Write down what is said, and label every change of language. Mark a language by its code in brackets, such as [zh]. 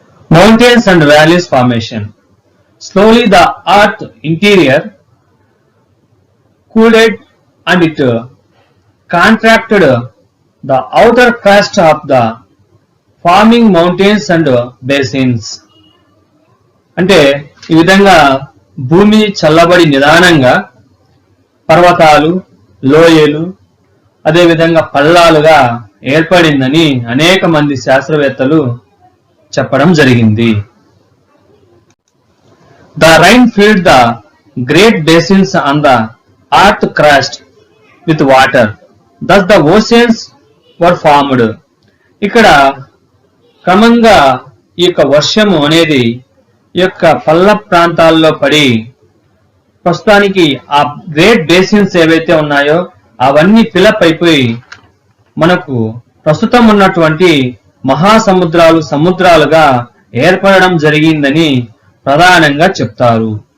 [en] Mountains and valleys formation. Slowly the earth interior cooled and it contracted the outer crust of the forming mountains and basins. [te] అంటే ఈ విధంగా భూమి చల్లబడి నిదానంగా పర్వతాలు, లోయలు, అదే విధంగా పల్లాలుగా ఏర్పడిందని అనేక మంది శాస్త్రవేత్తలు చెప్పడం జరిగింది. [en] The rain filled the great basins on the earth crust with water. Thus the oceans were formed. [te] ఇక్కడ క్రమంగా ఈ యొక్క వర్షము అనేది ఈ యొక్క పల్ల ప్రాంతాల్లో పడి ప్రస్తుతానికి ఆ గ్రేట్ బేసిన్స్ ఏవైతే ఉన్నాయో అవన్నీ ఫిలప్ అయిపోయి మనకు ప్రస్తుతం ఉన్నటువంటి మహాసముద్రాలు, సముద్రాలుగా ఏర్పడడం జరిగిందని ప్రధానంగా చెప్తారు.